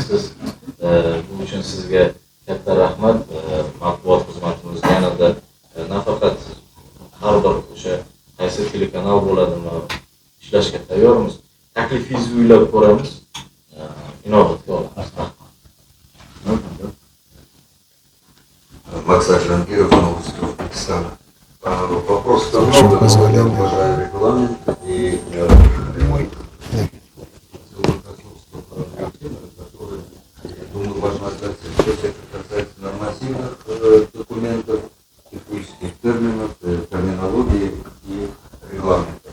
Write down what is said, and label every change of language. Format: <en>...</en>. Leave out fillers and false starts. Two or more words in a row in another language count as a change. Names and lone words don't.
<uz>Bu uchun sizga katta rahmat. Matbuot xizmatimiz yanada nafaqat har bir o'sha qaysi telekanal bo'ladimi ishlashga tayyormiz. Taklifingizni uylab ko'ramiz. Inobatga olamiz.</uz> <ru>Максим Жангиров, новости Узбекистана. Вопрос к тому, что я уважаю регламент и который, я думаю, важно отдать отчет, это касается нормативных документов, технических терминов, терминологии и регламентов.</ru>